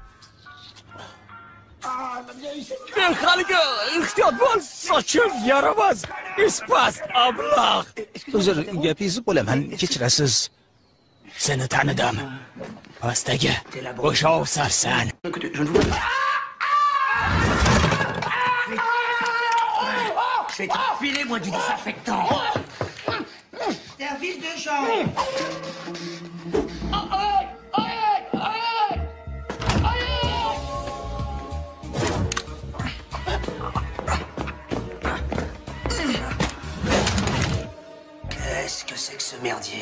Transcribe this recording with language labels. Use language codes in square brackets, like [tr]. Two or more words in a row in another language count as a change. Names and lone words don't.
[uz] Haligi ehtiyot bo'l, sochim yaramas. Ispas, ablah. Uzr, gapingizni bo'laman, kechirasiz. Seni tanidim. Pastdagi o'sha ovsarsan. [fr] Filez-moi du désinfectant. Service de chambre. Qu'est-ce que c'est que ce merdier?